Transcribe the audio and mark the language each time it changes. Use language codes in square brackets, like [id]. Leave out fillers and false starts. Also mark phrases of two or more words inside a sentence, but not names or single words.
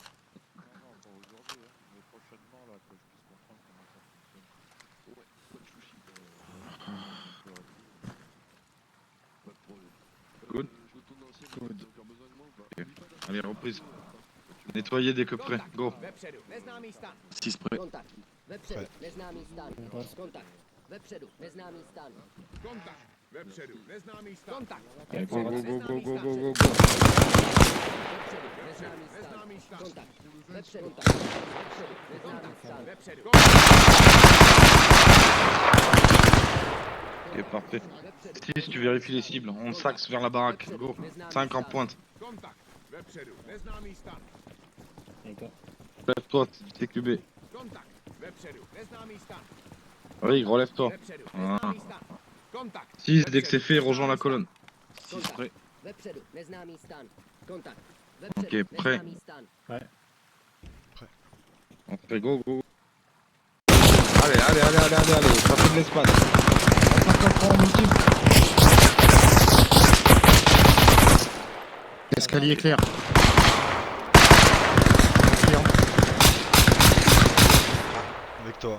[fr] Non, pas aujourd'hui, hein, mais prochainement là, que je puisse comprendre comment ça fonctionne. Ouais, pas de chouchi. Pas de problème. [en] Good. [fr] Je retourne dans l'ancienne, [en] Good. [fr] vous avez encore besoin de moi ou pas? Ok. Allez, reprise. Nettoyez dès que prêt. [en] Go. [cs] Vepředu, neznámý stan. [fr] 6 prêt. [cs] Kontakt. Vepředu, neznámý stan. Kontakt. Vepředu, neznámý stan. Kontakt. Vepředu, neznámý stan. Kontakt. [fr] Allez, [en] go, go, go, go, go, go, go, go. [cs] Vepředu, neznámý stan. Neznámý stan. Kontakt. Vepředu, vepředu, neznámý stan. Vepředu. [fr] Ok, parfait. 6, tu vérifies les cibles. On s'axe vers la baraque. Go. 5 en pointe. [cs] Kontakt. Vepředu, neznámý stan. [fr] D'accord. Lève-toi, TQB. [cs] Kontakt. Vepředu, neznámý stan. [fr] Rick, relève-toi. [cs] Vepředu, [fr] Ah. [cs] neznámý stan. Kontakt. [fr] 6, dès que c'est fait, rejoins la colonne. 6 prêt. [cs] Vepředu, neznámý stan. Kontakt. [fr] Ok, [cs] Vepředu, [fr] prêt. [cs] neznámý stan. [fr] On fait [en] go, go. [fr] Allez, ça fait de l'espace. On multiple. Escalier clair. Avec toi.